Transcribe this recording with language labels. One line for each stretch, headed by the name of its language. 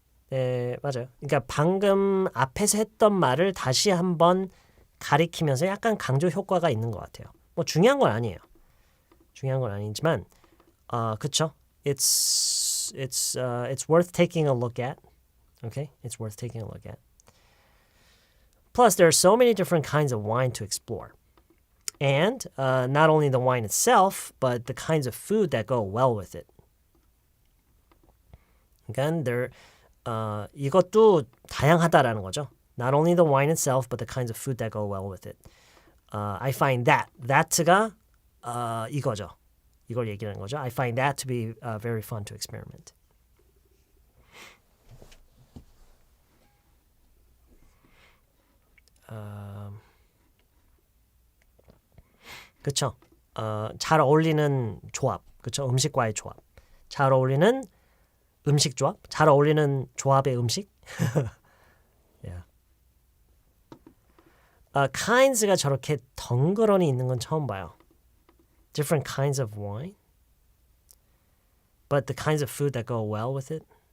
Korean: 네, 맞아요. 그러니까 방금 앞에서 했던 말을 다시 한번 가리키면서 약간 강조 효과가 있는 것 같아요. 뭐 중요한 건 아니에요. 중요한 건 아니지만 그쵸?
English: It's worth taking a look at. Okay? It's worth taking a look at. Plus, there are so many different kinds of wine to explore. And not only the wine itself, but the kinds of food that go well with it.
Korean: 그러니까 이것도 다양하다라는 거죠.
English: Not only the wine itself, but the kinds of food that go well with it. I find that가
Korean: 이거죠. 이걸 얘기하는 거죠.
English: I find that to be very fun to experiment.
Korean: 그쵸? 잘 어울리는 조합, 그쵸? 음식과의 조합. 잘 어울리는 음식 조합, 잘 어울리는 조합의 음식.
English: yeah.
Korean: kinds가 저렇게 덩그러니 있는 건 처음 봐요.
English: Different kinds of wine, but the kinds of food that go well with it.